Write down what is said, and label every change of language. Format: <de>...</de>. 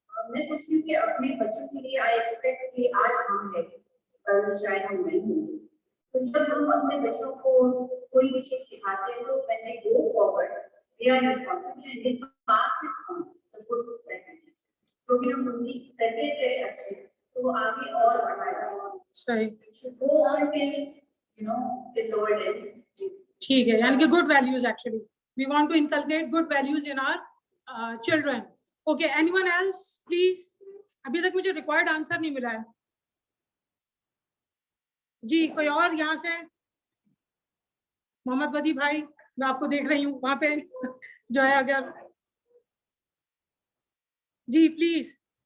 <hi>मैं सोचती हूँ कि अपने बच्चों के लिए</hi> <en>I expect</en> <hi>कि आज हम हैं, कल शायद हम नहीं होंगे। तो जब हम अपने बच्चों को कोई भी चीज सिखाते हैं तो</hi> <en>when they go forward, they are responsible and they pass it on the good practices.</en> <hi>क्योंकि हम उनकी तरबियत है अच्छी, तो वो आगे और बढ़ाएगा। सही,</hi> <en>go on till you know the lower levels.</en> <hi>ठीक है, यानी कि</hi> <en>Good values, actually we want to inculcate good values in our children. Okay, anyone else please?</en> <hi>अभी तक मुझे रिक्वायर्ड आंसर नहीं मिला है। जी कोई और यहाँ से? मोहम्मद बदी भाई, मैं आपको देख रही हूँ वहां पे जो है, अगर जी प्लीज।</hi>